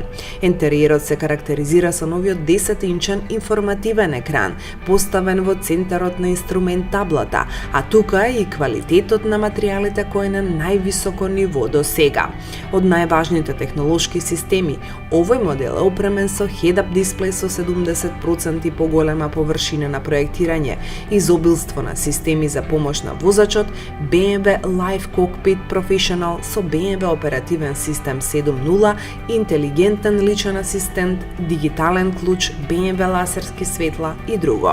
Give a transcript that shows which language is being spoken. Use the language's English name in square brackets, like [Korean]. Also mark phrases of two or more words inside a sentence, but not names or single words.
[Macedonian] Интериерот се карактеризира со новиот 10-инчен информативен екран, поставен во центарот на инструмент таблата, а тука е и квалитетот на материјалите кој е на највисоко ниво до сега. Од најважните технолошки системи, овој модел е опремен со head-up дисплеј со 70% поголема површина на проектирање, изобилство на системи за помош на возачот, BMW Live Cockpit Professional со BMW оперативен систем 7.0, интелигентен личен асистент, дигитален клуч, BMW лазерски светла и друго.